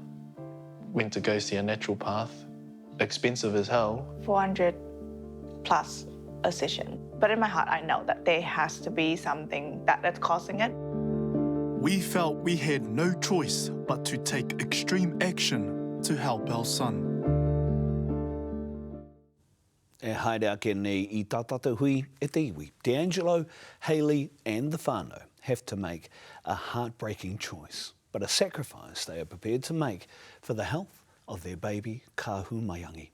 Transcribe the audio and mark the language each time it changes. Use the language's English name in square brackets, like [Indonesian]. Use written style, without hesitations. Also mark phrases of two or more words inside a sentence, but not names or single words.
[English] Went to go see a natural path, expensive as hell. 400 plus a session. But in my heart, I know that there has to be something that's causing it. We felt we had no choice but to take extreme action to help our son. [Māori] E haere ake nei I tā tātou hui e te iwi. [English] D'Angelo, Hailey and the whānau have to make a heartbreaking choice, but a sacrifice they are prepared to make for the health of their baby, Kāhu Maiangi.